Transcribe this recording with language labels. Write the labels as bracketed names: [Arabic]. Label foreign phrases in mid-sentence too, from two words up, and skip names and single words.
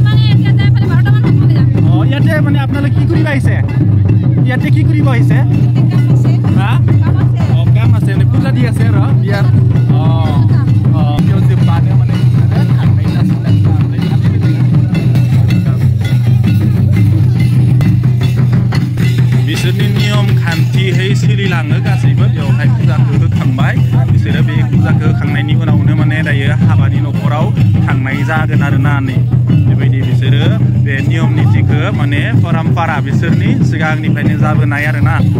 [Assamese] ইয়াতে মানে আপোনালোকে কি কৰিব আহিছে ইয়াতে কি কৰিব আহিছে হা কাম আছে মানে পূজা দি আছে আৰু বিয়াৰ [Bodo] बिसोरनि नियम खान्थि सोलिलाङो गासैबो बेवहाय फुजाखौ होखांबाय बिसोरो बे फुजाखौ होखांनायनि उनावनो माने दायो हाबानि न'खराव थांनाय जागोन आरोना नै बेबायदि बिसोरो बे नियम नितिखौ माने परम्परा बिसोरनि सिगांनिफ्रायनो जाबोनाय आरोना